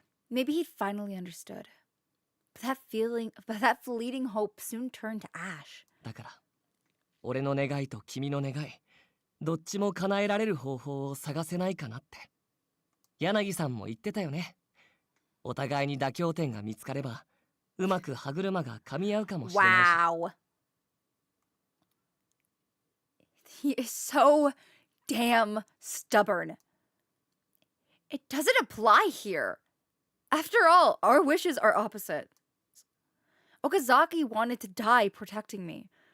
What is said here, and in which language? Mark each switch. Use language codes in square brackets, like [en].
[en] Maybe he'd finally understood. But that fleeting hope soon turned to ash. [ja] だから、俺の願いと君の願い、どっちも叶えられる方法を探せないかなって。柳さんも言ってたよね。お互いに妥協点が見つかれば、うまく歯車が噛み合うかもしれないし。 [en] Wow. He is so damn stubborn. It doesn't apply here. After all, our wishes are opposite. Okazaki wanted to die protecting me.